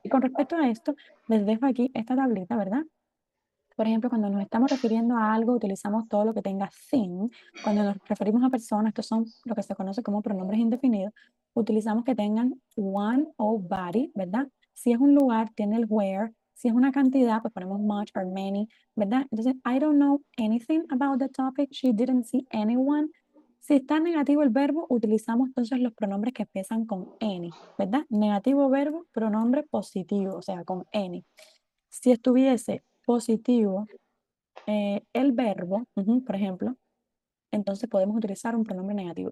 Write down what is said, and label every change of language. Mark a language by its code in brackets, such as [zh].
[es] Y con respecto a esto, les dejo aquí esta tablita, ¿verdad? Por ejemplo, cuando nos estamos refiriendo a algo, utilizamos todo lo que tenga thing. Cuando nos referimos a personas, estos son lo que se conoce como pronombres indefinidos, utilizamos que tengan one o body, ¿verdad? Si es un lugar, tiene el where. Si es una cantidad, pues ponemos much or many, ¿verdad? [en] Entonces, I don't know anything about the topic. She didn't see anyone. [es] Si está negativo el verbo, utilizamos entonces los pronombres que empiezan con any, ¿verdad? Negativo verbo, pronombre positivo, o sea, con any. Si estuviese positivo el verbo, por ejemplo, entonces podemos utilizar un pronombre negativo.